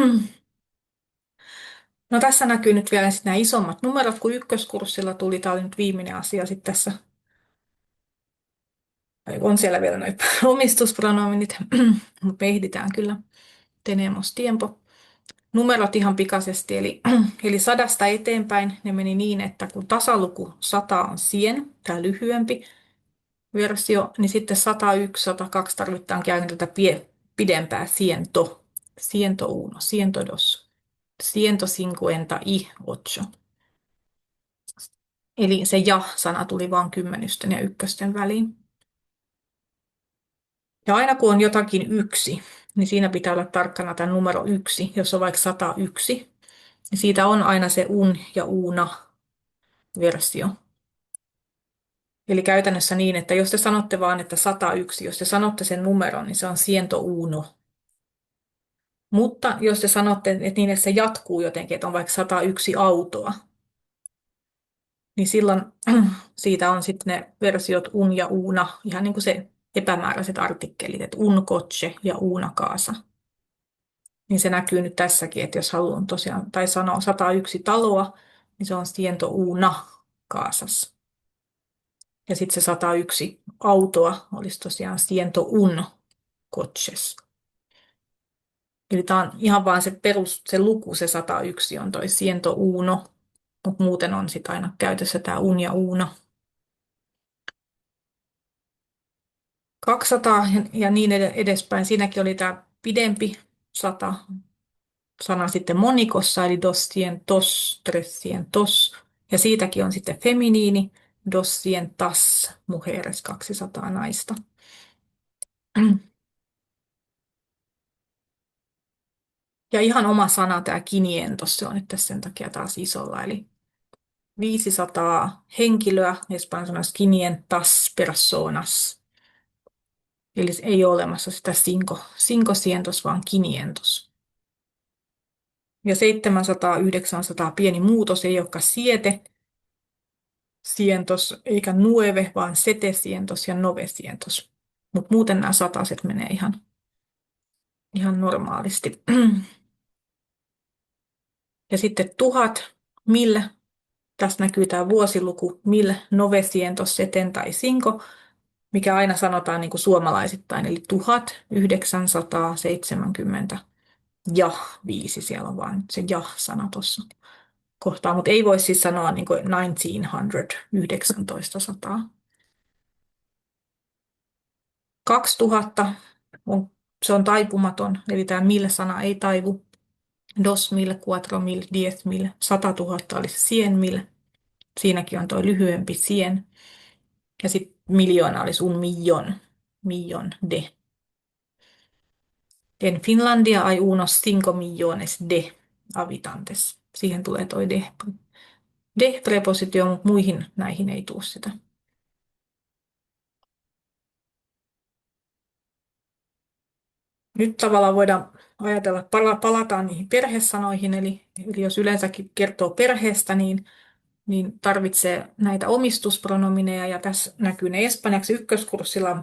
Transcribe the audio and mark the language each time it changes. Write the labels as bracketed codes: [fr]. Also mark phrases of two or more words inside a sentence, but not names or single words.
[fi] No tässä näkyy nyt vielä nämä isommat numerot, kun ykköskurssilla tuli. Tämä oli nyt viimeinen asia sitten tässä. On siellä vielä noin omistuspronominit, mutta me ehditään kyllä. [es] Tenemos tiempo. [fi] Numerot ihan pikaisesti, eli 100 eteenpäin ne meni niin, että kun tasaluku 100 on 100, tämä lyhyempi versio, niin sitten 101, 102 tarvitaan aina tätä pidempää [es] ciento, ciento uno, ciento dos, ciento cincuenta y ocho. [fi] Eli se ja-sana tuli vain kymmenysten ja ykkösten väliin. Ja aina kun on jotakin yksi, niin siinä pitää olla tarkkana tämä numero 1. Jos on vaikka 101, niin siitä on aina se un ja una versio. Eli käytännössä niin, että jos te sanotte vaan, että 101, jos te sanotte sen numeron, niin se on [es] ciento uno. [fi] Mutta jos te sanotte, että niin, että se jatkuu jotenkin, että on vaikka 101 autoa, niin silloin siitä on sitten ne versiot un ja uuna, ihan niin kuin se epämääräiset artikkelit, että [es] un coche [fi] ja [es] una casa. [fi] Niin se näkyy nyt tässäkin, että jos haluan tosiaan, tai sanoa 101 taloa, niin se on [es] ciento una casas. [fi] Ja sitten se 101 autoa olisi tosiaan [es] ciento un coches. [fi] Eli tämä on ihan vaan se perus, se luku, se 101 on toi [es] ciento uno, [fi] mutta muuten on sitten aina käytössä tämä un ja uno. 200 ja niin edespäin. Siinäkin oli tämä pidempi 100 sana sitten monikossa, eli [es] doscientos, trescientos. [fi] Ja siitäkin on sitten feminiini, [es] doscientas mujeres, [fi] 200 naista. Ja ihan oma sana tämä quinientos, se on nyt tässä sen takia taas isolla, eli 500 henkilöä, Espanjan sanoisi [es] quinientas personas. [fi] Eli ei ole olemassa sitä [es] cinco cientos, [fi] vaan quinientos. Ja 700, 900 pieni muutos, ei olekaan cientos eikä nueve, vaan setecientos ja novecientos. Mutta muuten nämä sataset menee ihan normaalisti. Ja sitten 1000, millä, tässä näkyy tämä vuosiluku, [es] mil novecientos seten [fi] tai cinco, mikä aina sanotaan niin kuin suomalaisittain, eli 1970 ja 5, siellä on vain se ja-sana tuossa kohtaa, mutta ei voi siis sanoa niin kuin 1900. 2000 se on taipumaton, eli tämä mil-sana ei taivu. [es] Dos mil, cuatro mil, 10 mil, 100 000 olisi 100 mil. [fi] Siinäkin on tuo lyhyempi 100. Ja sitten miljoona olisi [es] un millón de. En Finlandia hay unos 5 millones de habitantes. [fi] Siihen tulee tuo de prepositio, mutta muihin näihin ei tule sitä. Nyt tavallaan voidaan ajatella, että palataan niihin perhesanoihin, eli jos yleensäkin kertoo perheestä, niin tarvitsee näitä omistuspronomineja, ja tässä näkyy ne espanjaksi ykköskurssilla.